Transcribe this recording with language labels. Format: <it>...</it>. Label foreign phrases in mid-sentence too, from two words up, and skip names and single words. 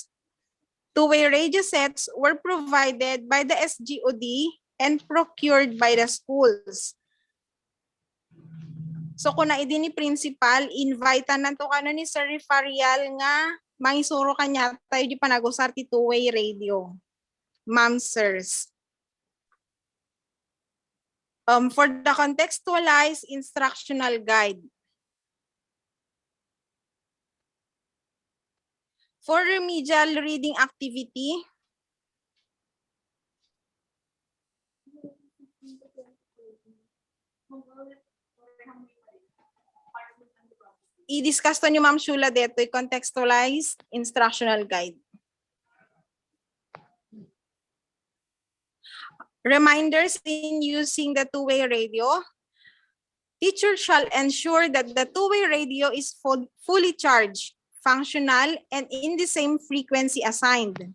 <en>Two-way radio sets were provided by the SGOD and procured by the schools.</en> <ilo>So kung naidi ni principal, invitean na to kano ni Sir Rifarial nga mangisuro kanya tayo di panagusar ti</ilo> <en>two-way radio.</en> <ilo>Ma'am, sirs.</ilo> <en>For the contextualized instructional guide. For remedial reading activity, i-discuss</en> <ilo>to ni</ilo> <en>Ma'am Shula dito, contextualized instructional guide. Reminders in using the two-way radio. Teacher shall ensure that the two-way radio is fully charged, functional, and in the same frequency assigned.</en>